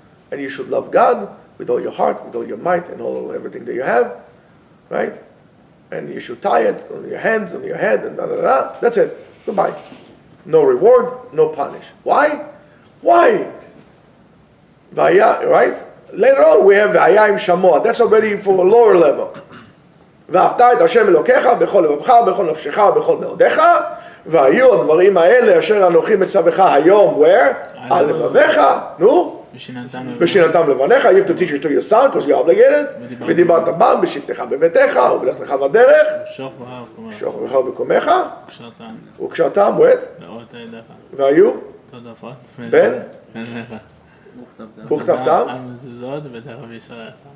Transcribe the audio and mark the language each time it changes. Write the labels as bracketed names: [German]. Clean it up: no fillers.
[English] And you should love God with all your heart, with all your might, and everything that you have. Right? And you should tie it on your hands, on your head, and da-da-da. That's it. Goodbye. No reward, no punish. Why? Why? Vaya, right? Later on we have Vaya im Shamoah. That's already for a lower level. [Hebrew] ואהבת את השם אלוקיך בכל לבבך, בכל נפשך, בכל מאודיך, והיו הדברים האלה אשר אנוכי מצווך היום, [English] where? [Hebrew] על לבביך, נו? ושיננתם לבניך, [English] you have to teach it to your son, because you're obligated, [Hebrew] ודיברת בם בשבתך בביתך, ובלכתך בדרך, שוך בך ובקומך, וקשרתם, [English] what? [Hebrew] והיו? בן? וכתבתם?